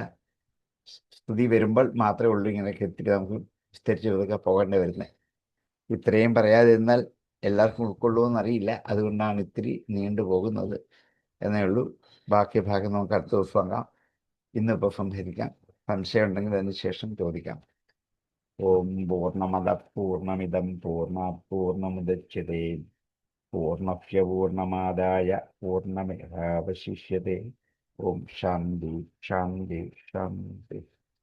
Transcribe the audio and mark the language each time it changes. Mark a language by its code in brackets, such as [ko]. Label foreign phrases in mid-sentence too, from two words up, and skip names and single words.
[ml] സ്തുതി വരുമ്പോൾ മാത്രമേ ഉള്ളൂ ഇങ്ങനെയൊക്കെ ഇത്തിരി നമുക്ക് വിസ്തരിച്ച് ഇതൊക്കെ പോകേണ്ടി വരുന്നത്. ഇത്രയും പറയാതിരുന്നാൽ എല്ലാവർക്കും ഉൾക്കൊള്ളുമെന്ന് അറിയില്ല, അതുകൊണ്ടാണ് ഇത്തിരി നീണ്ടു പോകുന്നത് എന്നേ ഉള്ളൂ. ബാക്കി ഭാഗം നമുക്ക് അടുത്ത ദിവസം ആകാം. ഇന്നിപ്പോൾ സംഹരിക്കാം. സംശയം ഉണ്ടെങ്കിൽ അതിന് ശേഷം ചോദിക്കാം. [sa] ഓം പൂർണ്ണമദ പൂർണ്ണമിദം പൂർണ്ണാത് പൂർണ്ണമുദച്യതേ പൂർണ്ണസ്യ പൂർണ്ണമാദായ പൂർണ്ണമേവാവശിഷ്യതേ. ഓം ശാന്തി ശാന്തി ശാന്തി.